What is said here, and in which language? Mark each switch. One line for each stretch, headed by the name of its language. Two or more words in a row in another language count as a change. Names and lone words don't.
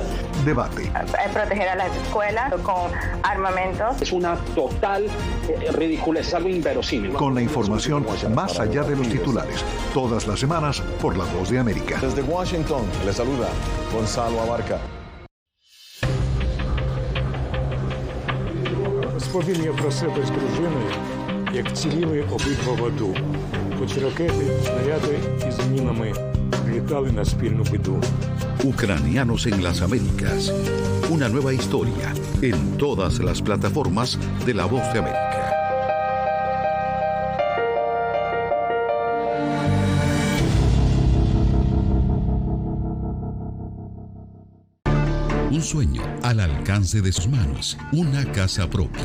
Spanish: Debate. Proteger a las escuelas con armamentos. Es una total ridícula, es algo inverosímil. Con la información más allá de los titulares. Todas las semanas por La Voz de América. Desde Washington, le saluda Gonzalo Abarca.
Ukrainian: Розповім я про себе з дружиною, як ціліли обидва в аду. Хоч ракети, снаряди із мінами літали на спільну біду.
Spanish: Ucranianos en las Américas. Una nueva historia en todas las plataformas de La Voz de América. Un sueño al alcance de sus manos, una casa propia.